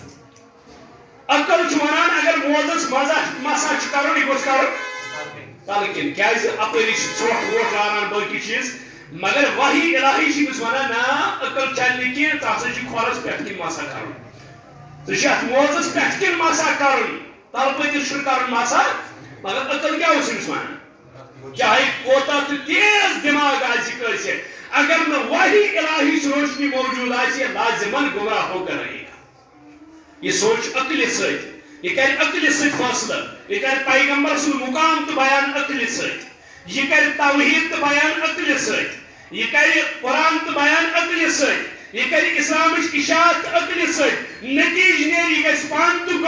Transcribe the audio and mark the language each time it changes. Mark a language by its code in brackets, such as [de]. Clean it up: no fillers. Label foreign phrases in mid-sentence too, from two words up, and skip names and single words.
[ks] عقل چھُ وَنان اگر موزس مسا چھُ کرُن یہِ گوٚژھ کرُن تلہٕ کِنۍ کیازِ اپٲری چھِ ژھۄٹھ ووٚٹھ لاران باقٕے چیٖز مگر وحی الہی چھِ أمِس وَنان نا عقل چلہِ نہٕ کینٛہہ ژٕ ہسا چھُ کھۄرس پٮ۪ٹھ کِنۍ مسا کرُن ژٕ چھِ اتھ موزس پٮ۪ٹھ کِنۍ مسا کرُن تلہٕ پٔتِس چھُنہٕ کرُن مسا مگر عقل کیٛاہ اوس أمِس وَنان چاہے کوتاہ تہِ تیز دٮ۪ماغ آسہِ کٲنٛسہِ اگر نہٕ وحی الہیِچ روشنی موجوٗد آسہِ یہِ لازِمن [ur] گمراہ ہوکر رہے گا [ks] یہ سوچ عقلہِ سۭتۍ یہ کرِ عقلہِ سۭتۍ فٲصلہٕ یہ کرِ پیغمبر سُنٛد مقام تہٕ بیان عقلہِ سۭتۍ یہ کرِ توحیٖد تہٕ بیان عقلہِ سۭتۍ یہ کرِ قرآن تہٕ بیان عقلہِ سۭتۍ یہ کرِ اسلامٕچ اشاعت تہٕ عقلہِ سۭتۍ نتیٖجہٕ نیرِ یہِ گژھِ پانہٕ تہٕ